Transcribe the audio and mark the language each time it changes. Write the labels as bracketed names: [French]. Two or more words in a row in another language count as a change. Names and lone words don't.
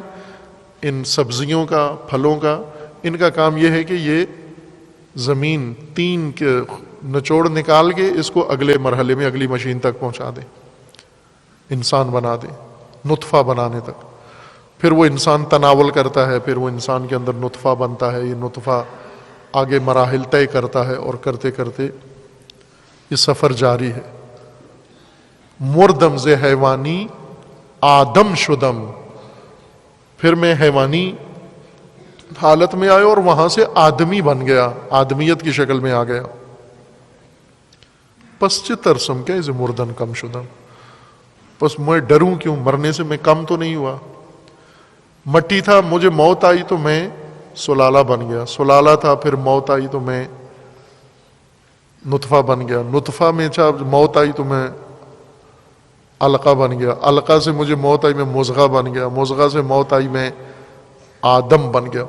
[Urdu] ان سبزیوں کا، پھلوں کا، ان کا کام یہ ہے کہ یہ زمین تین کے نچوڑ نکال کے اس کو اگلے مرحلے میں اگلی مشین تک پہنچا دے، انسان بنا دے، نطفہ بنانے تک۔ پھر وہ انسان تناول کرتا ہے، پھر وہ انسان کے اندر نطفہ بنتا ہے، یہ نطفہ آگے مراحل طے کرتا ہے، اور کرتے کرتے یہ سفر جاری ہے۔ [Persian] مردم ز حیوانی آدم شدم، [Urdu] پھر میں حیوانی حالت میں آیا اور وہاں سے آدمی بن گیا، آدمیت کی شکل میں آ گیا۔ [Persian] پس چہ ترسم کیا اسے مردن کم شدم، [Urdu] پس میں ڈروں کیوں؟ مرنے سے میں کم تو نہیں ہوا۔ مٹی تھا، مجھے موت آئی تو میں سلالہ بن گیا، سلالہ تھا، پھر موت آئی تو میں نطفہ بن گیا، نطفہ میں موت آئی تو میں علقہ بن گیا، علقہ سے مجھے موت آئی میں مضغہ بن گیا، مضغہ سے موت آئی میں آدم بن گیا۔